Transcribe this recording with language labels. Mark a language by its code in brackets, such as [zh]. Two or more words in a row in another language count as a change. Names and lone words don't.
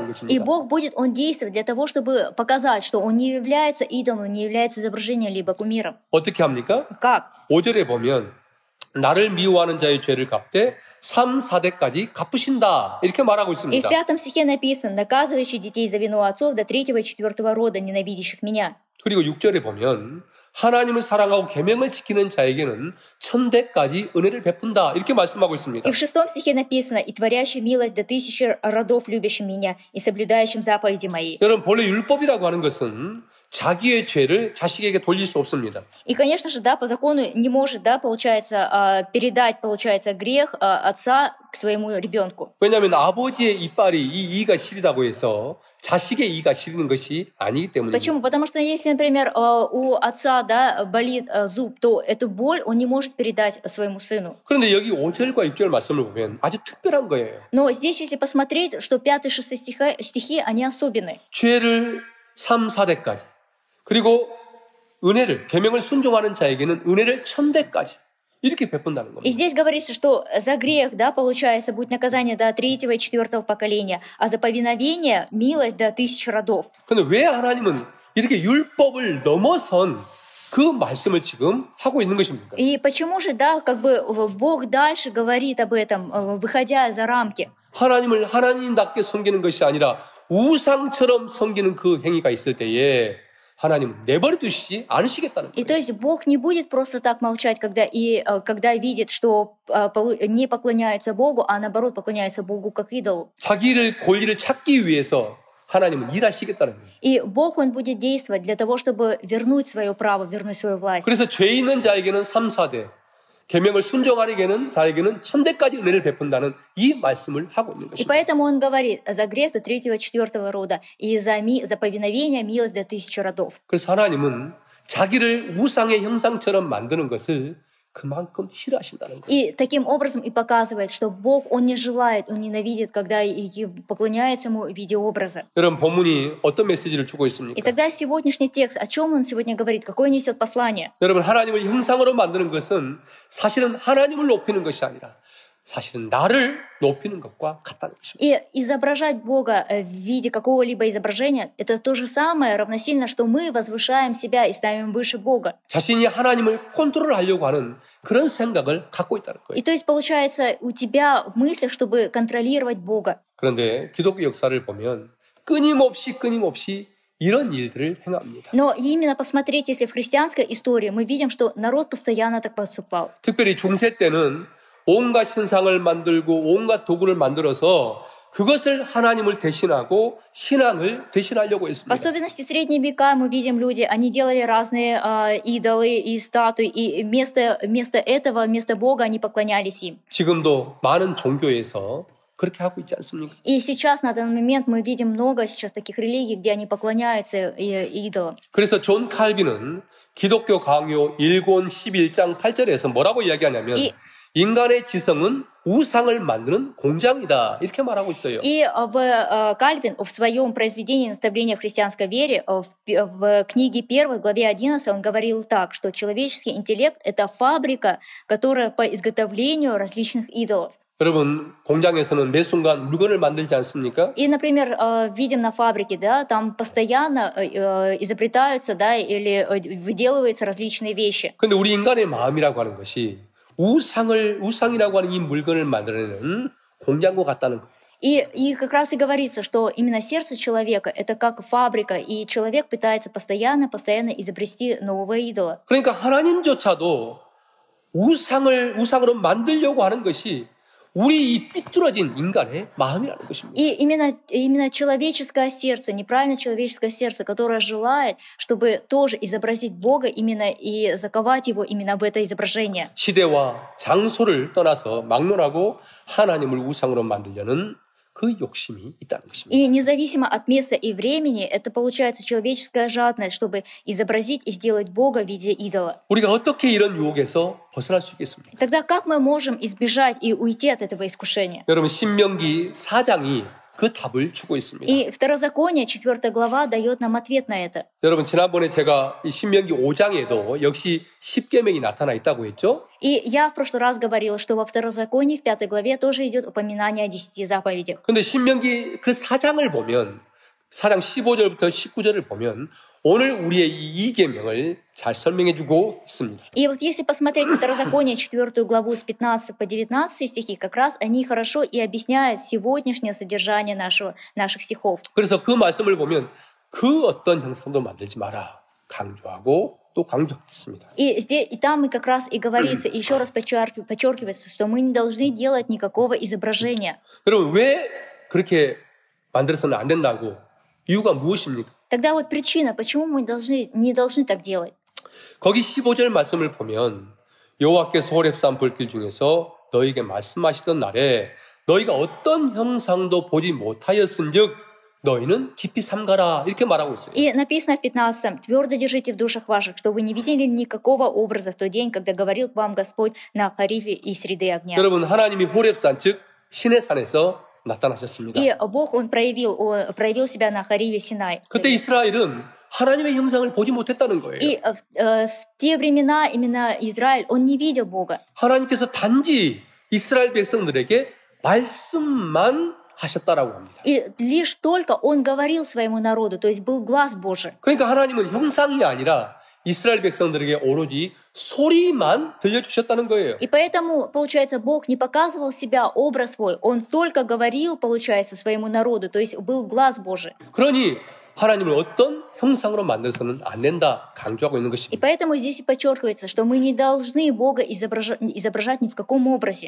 [ru] И [ko] 것입니다. [ru] Бог будет, Он действовать для того, чтобы показать, что Он не является идолом, не является изображением либо кумиром. [ko] 어떻게 합니까? [ru] Как? [ko] 5절에 보면 나를 미워하는 자의 죄를 갚되 3, 4대까지 갚으신다 이렇게 말하고 [ru] И в [ko] 있습니다. [ru] 5 стихе написано: наказывающий детей за вину отцов до 3-го и 4-го рода, ненавидящих меня. [ko] 그리고 6절에 보면 하나님을 사랑하고 계명을 지키는 자에게는 1000대까지 은혜를 베푼다 이렇게 말씀하고 있습니다. [ru] И в 6 стихе написано: и творящий милость до 1000 родов, любящим меня и соблюдающим заповеди мои. [ko] 여러분 본래 율법이라고 하는 것은 자기의 죄를 자식에게 돌릴 수 없습니다. [ru] И, конечно же, да, по закону не может, да, передать, грех отца к своему ребенку. [ko] 왜냐하면 아버지의 이빨이 이 이가 시리다고 해서 자식의 이가 시리는 것이 아니기 때문입니다. [ru] Почему? Потому что если, например, у отца, да, болит зуб, то эту боль он не может передать своему сыну. [ko] 그런데 여기 5절과 6절 말씀을 보면 아주 특별한 거예요. [ru] Но здесь, если посмотреть, что 5 и 6 стихи, они особенные. [ko] 죄를 3, 4대까지 그리고 은혜를 계명을 순종하는 자에게는 은혜를 1000대까지 이렇게 베푼다는 [ru] И [ko] 겁니다. [ru] здесь говорится, что за грех, да, получается, будет наказание до 3-го и 4-го поколения, а за повиновение милость до 1000 родов. [ko] 그런데 왜 하나님은 이렇게 율법을 넘어선 그 말씀을 지금 하고 있는 것입니까? [ru] И почему же, да, как бы Бог дальше говорит об этом, выходя за рамки? [ko] 하나님을 하나님답게 섬기는 것이 아니라 우상처럼 섬기는 그 행위가 있을 때에 하나님은 내버려 두시지 않으시겠다는 [ru] И [ko] 거예요. [ru] то есть Бог не будет просто так молчать, когда видит, что не поклоняются Богу, а наоборот поклоняются Богу как идолу. [ko] 자기를 권리를 찾기 위해서 하나님은 일하시겠다는 거예요. [ru] И Бог, Он будет действовать для того, чтобы вернуть свое право, вернуть свою власть. [ko] 그래서 죄 있는 자에게는 3, 4대, 계명을 순종하는 자에게는 천대까지 은혜를 베푼다는 이 말씀을 하고 있는 [ru] И [ko] 것입니다. [ru] поэтому Он говорит, за грех до 3-го, 4-го рода, и за повиновение милость до 1000 родов. [ko] 그래서 하나님은 자기를 우상의 형상처럼 만드는 것을 그만큼 싫어하신다는 거예요. [ru] И таким образом и показывает, что Бог, Он не желает, Он ненавидит, когда поклоняются Ему в виде образа. [ko] 여러분 본문이 어떤 메시지를 주고 [ru] И [ko] 있습니까? [ru] тогда сегодняшний текст, о чем он сегодня говорит, какое несет послание? [ko] 여러분 하나님을 형상으로 만드는 것은 사실은 하나님을 높이는 것이 아니라 사실은 나를 높이는 것과 같다는 것입니다. [ru] И изображать Бога в виде какого-либо изображения, это то же самое, равносильно, что мы возвышаем себя и ставим выше Бога. [ko] 자신이 하나님을 컨트롤하려고 하는 그런 생각을 갖고 있다는 거예요. [ru] И то есть получается у тебя в мыслях, чтобы контролировать Бога. [ko] 그런데 기독교 역사를 보면 끊임없이 이런 일들을 행합니다. [ru] Но именно посмотреть, если в христианской истории мы видим, что народ постоянно так поступал. [ko] 특별히 중세 때는 온갖 신상을 만들고 온갖 도구를 만들어서 그것을 하나님을 대신하고 신앙을 대신하려고 [ru] В [ko] 했습니다. [ru] особенности средние века мы видим люди, они делали разные идолы и статуи, и вместо этого, вместо Бога они поклонялись им. [ko] 지금도 많은 종교에서 그렇게 하고 있지 않습니까? [ru] И сейчас, на данный момент, мы видим много сейчас таких религий, где они поклоняются идолам. [ko] 그래서 존 칼빈은 기독교 강요 1권 11장 8절에서 뭐라고 이야기하냐면 인간의 지성은 우상을 만드는 공장이다 이렇게 말하고 있어요. [ru] И Кальвин в своем произведении «Наставление в христианской вере» в книге 1, главе 11, он говорил так, что человеческий интеллект — это фабрика, которая по изготовлению различных идолов. [ko] 여러분 공장에서는 매 순간 물건을 만들지 않습니까? [ru] И, например, видим на фабрике, да, там постоянно изобретаются, да, или выделываются различные вещи. [ko] 그런데 우리 인간의 마음이라고 하는 것이 우상이라고 하는 이 물건을 만들어내는 공장과 같다는 거예요. [ru] И как раз и говорится, что именно сердце человека — это как фабрика, и человек пытается постоянно изобрести нового идола. [ko] 그러니까 하나님조차도 우상으로 만들려고 하는 것이 우리 이 삐뚤어진 인간의 마음이라는 것입니다. [ru] И именно человеческое сердце, неправильно человеческое сердце, которое желает, чтобы тоже изобразить Бога именно и заковать его именно в это изображение. [ko] 시대와 장소를 떠나서 막론하고 하나님을 우상으로 만들려는 그 욕심이 있다는 것입니다. [ru] И независимо от места и времени, это получается человеческая жадность, чтобы изобразить и сделать Бога в виде идола. [ko] 우리가 어떻게 이런 유혹에서 벗어날 수 있겠습니까? [ru] Тогда как мы можем избежать и уйти от этого искушения? [ko] 여러분 신명기 4장이 그 답을 주고 있습니다. [ru] И Второзаконие, 4 глава, дает нам ответ на это. [ko] 여러분 지난번에 제가 이 신명기 5장에도 역시 10계명이 나타나 있다고 했죠? [ru] И я в прошлый раз говорила, что во Второзаконии, в 5 главе, тоже идет упоминание о 10 заповедях. [ko] 근데 신명기 그 4장을 보면 4장 15절부터 19절을 보면 오늘 우리의 이 계명을 잘 설명해 주고 있습니다. [ru] И вот если посмотреть Второзаконие, 4 главу с 15 по 19 стихи, как раз они хорошо и объясняют сегодняшнее содержание наших стихов. [ko] 그래서 그 말씀을 보면 그 어떤 형상도 만들지 마라 강조하고 또 강조했습니다. [ru] И там и как раз и говорится, еще раз подчеркивается, что мы не должны делать никакого изображения. [ko] 여러분 왜 그렇게 만들어서는 안 된다고? 이유가 무엇입니까? [ru] Тогда вот причина, почему мы не должны так делать. [ko] 거기 15절 말씀을 보면 여호와께서 호렙산 불길 중에서 너희에게 말씀하시던 날에 너희가 어떤 형상도 보지 못하였은즉 너희는 깊이 삼가라 이렇게 말하고 있어요. [ru] И написано в 15: «Твердо держите в душах ваших, что вы не видели никакого образа в тот день, когда говорил к вам Господь на Харифе и среды огня». [ko] 여러분 하나님이 호렙산 즉 신의 산에서 나타나셨습니다. [ru] И Бог, Он проявил себя на Хариве Синай. [ko] 그때 이스라엘은 하나님의 형상을 보지 못했다는 거예요. [ru] И в те времена именно Израиль, он не видел Бога. [ko] 하나님께서 단지 이스라엘 백성들에게 말씀만 하셨다라고 합니다. [ru] И лишь только Он говорил своему народу, то есть был глаз Божий. [ko] 그러니까 하나님은 형상이 아니라 이스라엘 백성들에게 오로지 소리만 들려주셨다는 거예요. [ru] И поэтому, получается, Бог не показывал себя, образ свой, Он только говорил, получается, своему народу, то есть был глаз Божий. [ko] 그러니 하나님을 어떤 형상으로 만들어서는 안 된다 강조하고 있는 [ru] И [ko] 것입니다. [ru] поэтому здесь и подчеркивается, что мы не должны Бога изображать ни в каком образе.